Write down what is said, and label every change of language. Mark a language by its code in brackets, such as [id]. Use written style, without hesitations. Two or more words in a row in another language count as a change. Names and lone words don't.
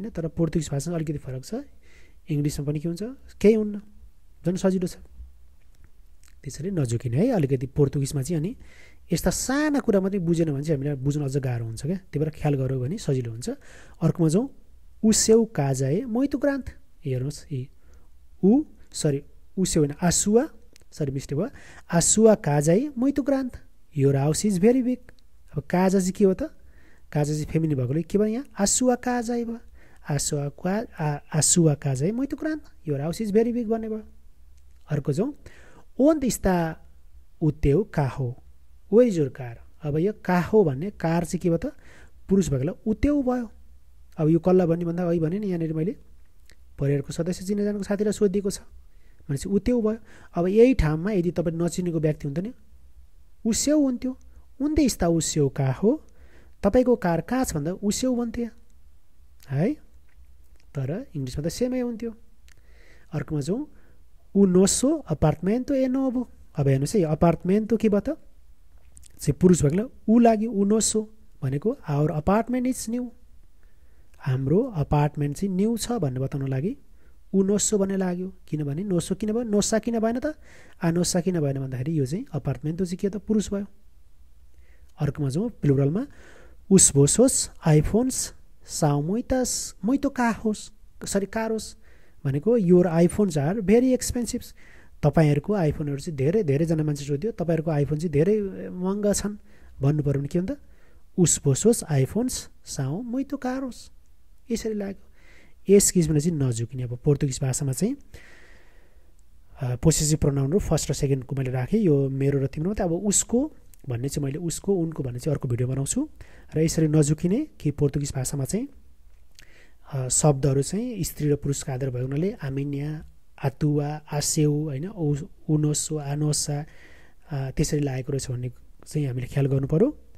[ne] तर पोर्तुगिज भाषामा अलिकति फरक छ। इङ्ग्लिसमा पनि के हुन्छ केही हुन्न, झन् सजिलो छ। त्यसरी नझुकिने है। अलिकति पोर्तुगिजमा चाहिँ अनि यस्ता साना कुरा मात्रै बुझेन भने चाहिँ हामीलाई बुझ्न अझ गाह्रो हुन्छ क्या, त्यही भएर ख्याल गऱ्यो भने सजिलो हुन्छ। अर्कोमा जाउँ, उ [pt] seu casa é muito grande। [ne] हेर्नुहोस् उ seu होइन, [pt] a sua, [ne] सरी मिस्टेक भयो, [pt] a sua casa é muito grande, [en] your house is very big। [ne] अब काजा चाहिँ के हो त, काजा चाहिँ फेमिनिन भएकोले के भयो यहाँ, [pt] a sua casa [ne] है भयो, [pt] a sua casa é muito grande, [en] your house is very big [ne] भन्ने भयो। अर्को जाउँ, [pt] onde está o teu carro, [en] where is your car। [ne] अब यो carro भन्ने कार चाहिँ के भयो त, पुरुष भएकोले उ त्यो भयो। अब यो कसलाई भन्ने भन्दा अघि भने नि यहाँनिर मैले परिवारको सदस्य चिनाजानको साथीलाई सोधिदिएको छ भनेपछि उ त्यो भयो। अब यही ठाउँमा यदि तपाईँ नचिनेको व्यक्ति हुन्थ्यो नि उ seu हुन्थ्यो, [pt] onde está o seu carro, [ne] तपाईँको कार कहाँ छ भन्दा उ seu भन्थ्यो है, तर इङ्ग्लिसमा त सेमै हुन्थ्यो। अर्कोमा जाउँ, उ [pt] nosso apartamento é novo। [ne] अब हेर्नुहोस् है, अपार्टमेन्टो के भयो त चाहिँ पुरुष भएकोले उ लाग्यो, उ nosso भनेको [en] our apartment is new, [ne] हाम्रो अपार्टमेन्ट चाहिँ न्यू छ भन्ने बताउन लागि उ nosso भन्ने लाग्यो। किनभने nosso किन भयो, nossa किन भएन त, nossa किन भएन भन्दाखेरि यो चाहिँ अपार्टमेन्टो चाहिँ के त पुरुष भयो। अर्कोमा जाउँ, प्लुरलमा, [pt] os vossos iPhones são muito caros भनेको [en] your iPhones are very expensive. [ne] तपाईँहरूको आइफोनहरू चाहिँ धेरैजना मान्छे सोध्यो, तपाईँहरूको आइफोन चाहिँ धेरै महँगा छन् भन्नु पऱ्यो भने के हुन्छ, [pt] os vossos iPhones são muito caros, [ne] यसरी लाग्यो। यस किसिमले चाहिँ नझुकिने। अब पोर्तुगिज भाषामा चाहिँ [en] possessive pronouns [ne] फर्स्ट र सेकेन्डको मैले राखेँ, यो मेरो र तिम्रो मात्रै। अब उसको भन्ने चाहिँ मैले उसको उनको भन्ने चाहिँ अर्को भिडियो बनाउँछु। र यसरी नझुकिने कि पोर्तुगिज भाषामा चाहिँ शब्दहरू चाहिँ स्त्री र पुरुषको आधार भएको हुनाले [pt] a minha, a tua, a seu [ne] होइन, [pt] o nosso, a nossa [ne] त्यसरी लागेको रहेछ भन्ने चाहिँ हामीले ख्याल गर्नु पर्यो।